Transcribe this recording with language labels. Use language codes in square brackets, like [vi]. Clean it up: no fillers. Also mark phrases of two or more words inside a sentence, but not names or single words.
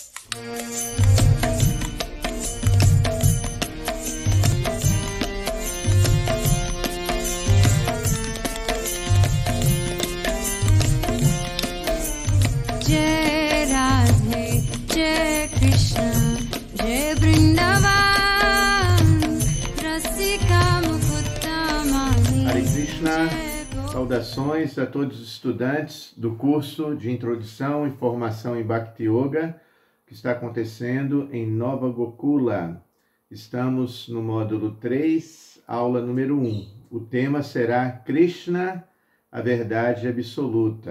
[sa] जय राधे जय कृष्ण जय वृंदावन रसिका मुकुता माही [pt] Hare Krishna, saudações a todos os estudantes do curso de Introdução e Formação em Bhakti Yoga, que está acontecendo em Nova Gokula. Estamos no módulo 3, aula número 1. O tema será Krishna, a verdade absoluta.